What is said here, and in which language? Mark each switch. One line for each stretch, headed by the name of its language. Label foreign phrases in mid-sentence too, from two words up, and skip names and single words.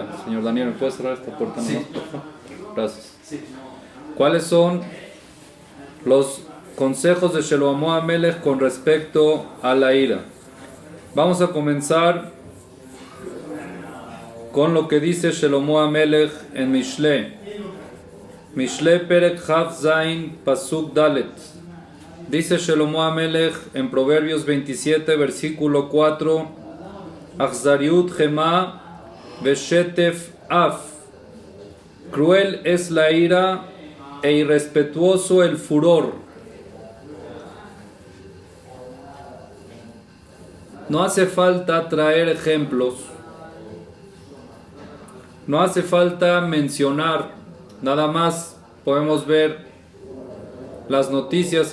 Spanish: Señor Daniel, ¿me puedes cerrar esta puerta? Sí. Gracias. ¿Cuáles son los consejos de Shelomo HaMelech con respecto a la ira? Vamos a comenzar con lo que dice Shelomo HaMelech en Mishle.
Hebrew: משלי פרק כף זין פסוק דלת.
Spanish: Dice Shelomo HaMelech en Proverbios 27, versículo 4:
Hebrew: אכזריות חמה ושטף אף.
Spanish: Cruel es la ira e irrespetuoso el furor. No hace falta traer ejemplos, no hace falta mencionar, nada más podemos ver las noticias.